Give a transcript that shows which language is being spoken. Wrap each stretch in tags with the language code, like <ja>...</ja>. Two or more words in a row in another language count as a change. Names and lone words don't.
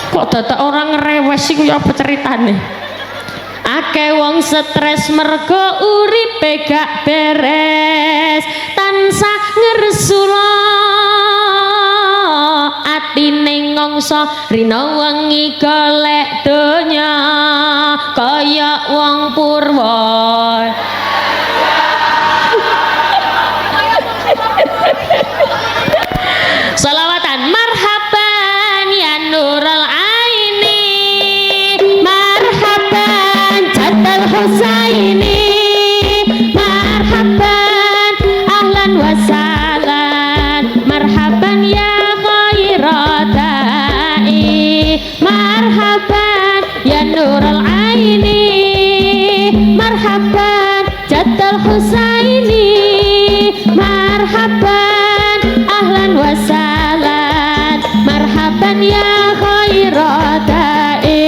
<jv>dadak orang rewes iku ya apa ceritane? Akeh wong stres mergo uripe gak beres, tansah ngersula atine ngongso rina wengi golek donya kaya wong purwa.</jv> <ar>Salawatan مرحبا يا نور عيني، مرحبا جد الحسين, مرحبا أهلا وسهلا، مرحبا يا خير داعي، مرحبا يا نور عيني، مرحبا جد الحسين, مرحبا أهلا وسهلا، مرحبا يا خير داعي.</ar>